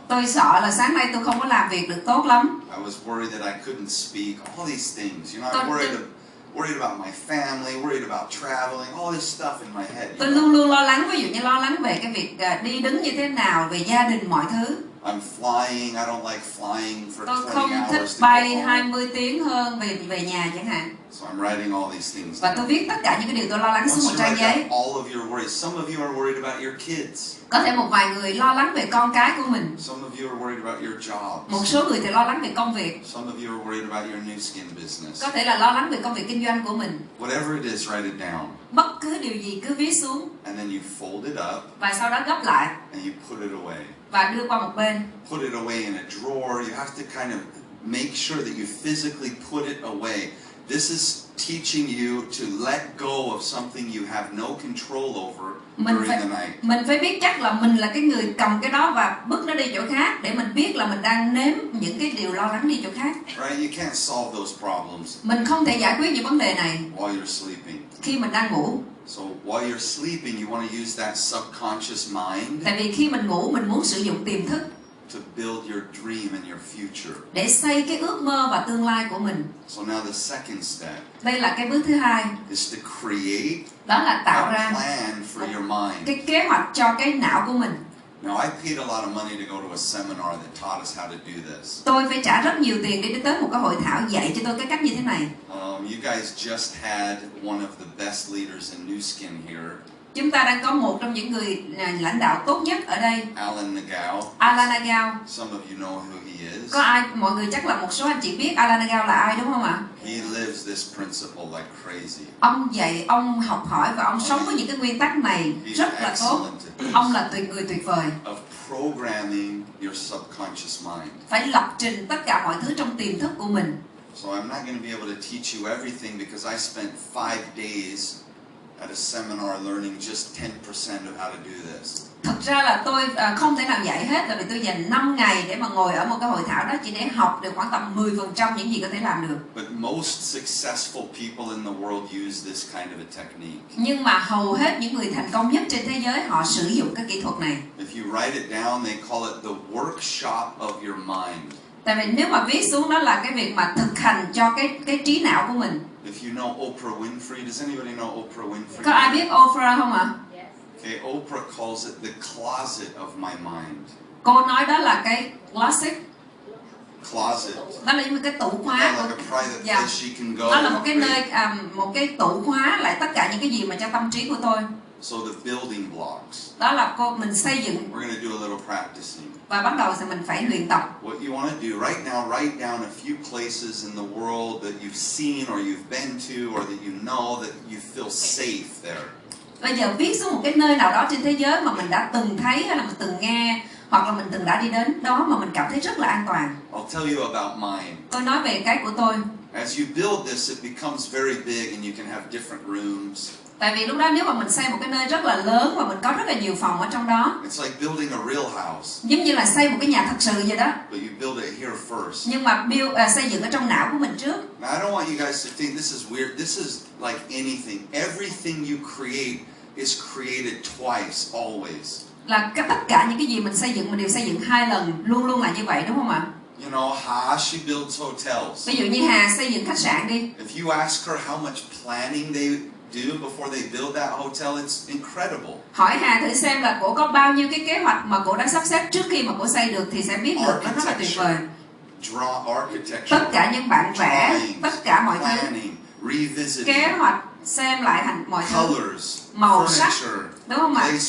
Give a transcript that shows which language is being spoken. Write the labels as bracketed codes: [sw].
[vi] Tôi sợ là sáng nay tôi không có làm việc được tốt lắm. [en] I was worried that I couldn't speak. All these things, you know, I'm worried about my family, worried about traveling, all this stuff in my head. [vi] Tôi luôn luôn lo lắng, ví dụ như lo lắng về cái việc đi đứng như thế nào, về gia đình mọi thứ. [en] I'm flying. I don't like flying for 20 [vi] Tôi [en] hours. [vi] không thích bay 20 tiếng hơn về nhà chẳng hạn. [en] So I'm writing all these things. [vi] Và tôi viết tất cả những cái điều tôi lo lắng xuống một trang giấy. [en] All of your worries. Some of you are worried about your kids. [vi] Có thể một vài người lo lắng về con cái của mình. [en] Some of you are worried about your jobs. [vi] Một số người thì lo lắng về công việc. [en] Some of you are worried about your new skin business. [vi] Có thể là lo lắng về công việc kinh doanh của mình. [en] Whatever it is, write it down. [vi] Bất cứ điều gì cứ viết xuống. [en] And then you fold it up. [vi] Và sau đó gấp lại. [en] And you put it away. [vi] Và đưa qua một bên. [en] Put it away in a drawer. You have to kind of make sure that you physically put it away. This is teaching you to let go of something you have no control over during the night. [vi] Mình phải biết chắc là mình là cái người cầm cái đó và bước nó đi chỗ khác để mình biết là mình đang nếm những cái điều lo lắng đi chỗ khác. [en] Right? You can't solve those problems. [vi] Mình không thể giải quyết những vấn đề này [en] while you're sleeping. [vi] Khi mình đang ngủ. [en] So while you're sleeping, you want to use that subconscious mind. [vi] Tại vì khi mình ngủ, mình muốn sử dụng tiềm thức. [en] To build your dream and your future. [vi] Để xây cái ước mơ và tương lai của mình. [en] So now the second step. [vi] Đây là cái bước thứ hai. [en] Is to create. [vi] Đó là tạo ra. [en] A plan for your mind. [vi] Cái kế hoạch cho cái não của mình. [en] Now I paid a lot of money to go to a seminar that taught us how to do this. [vi] Tôi phải trả rất nhiều tiền để tới một cái hội thảo dạy cho tôi cái cách như thế này. [en] You guys just had one of the best leaders in Nu Skin here. [vi] Chúng ta đang có một trong những người lãnh đạo tốt nhất ở đây. [en] Alan Nagao. Some of you know who he is. [vi] Có ai, mọi người chắc là một số anh chị biết Alan Nagao là ai đúng không ạ? [en] He lives this principle like crazy. [vi] Ông học hỏi và ông sống với những cái nguyên tắc này rất là tốt. Ông là người tuyệt vời. [en] Of programming your subconscious mind. [vi] Phải lập trình tất cả mọi thứ trong tiềm thức của mình. [en] So I'm not going to be able to teach you everything because I spent 5 days at a seminar learning just 10% of how to do this. [vi] Thực ra là tôi không thể nào dạy hết, tại vì tôi dành 5 ngày để mà ngồi ở một cái hội thảo đó chỉ để học được khoảng tầm 10% những gì có thể làm được. [en] But most successful people in the world use this kind of a technique. [vi] Nhưng mà hầu hết những người thành công nhất trên thế giới họ sử dụng cái kỹ thuật này. [en] If you write it down, they call it the workshop of your mind. [vi] Tại vì nếu mà viết xuống đó là cái việc mà thực hành cho cái trí não của mình. [en] If you know Oprah Winfrey, does anybody know Oprah Winfrey? [vi] Có ai biết Oprah không ạ? [en] Okay, Oprah calls it the closet of my mind. [vi] Cô nói đó là cái closet. Đó là những cái tủ khóa. [en] Like a private place she can go. [vi] Đó là một cái nơi, một cái tủ khóa lại tất cả những cái gì mà cho tâm trí của tôi. [en] So the building blocks. [vi] Đó là mình xây dựng. [en] We're going to do a little practicing. [vi] Và bắt đầu thì mình phải luyện tập. [en] What you want to do right now, write down a few places in the world that you've seen or you've been to or that you know that you feel safe there. [vi] Bây giờ viết xuống một cái nơi nào đó trên thế giới mà mình đã từng thấy hay là mình từng nghe hoặc là mình từng đã đi đến đó mà mình cảm thấy rất là an toàn. [en] I'll tell you about mine. [vi] Tôi nói về cái của tôi. [en] As you build this, it becomes very big and you can have different rooms. [vi] Tại vì lúc đó nếu mà mình xây một cái nơi rất là lớn và mình có rất là nhiều phòng ở trong đó, [en] It's like building a real house, [vi] giống như là xây một cái nhà thật sự vậy đó. [en] but you build it here first. [vi] Nhưng mà xây dựng ở trong não của mình trước. [en] Now, I don't want you guys to think this is weird. This is like anything. Everything you create is created twice, always. [vi] Là tất cả những cái gì mình xây dựng mình đều xây dựng 2 lần, luôn luôn là như vậy, đúng không ạ? [en] You know, she builds hotels. [vi] Ví dụ như Hà xây dựng khách sạn đi. [en] If you ask her how much planning they do before they build that hotel, it's incredible. [vi] Hỏi Hà thử xem là cổ có bao nhiêu cái kế hoạch mà cổ đã sắp xếp trước khi mà cổ xây được thì sẽ biết được, nó rất là tuyệt vời. [en] Architecture, [vi] tất cả những bản vẽ, tất cả mọi thứ, kế hoạch, xem lại thành mọi thứ, màu sắc, đúng không ạ?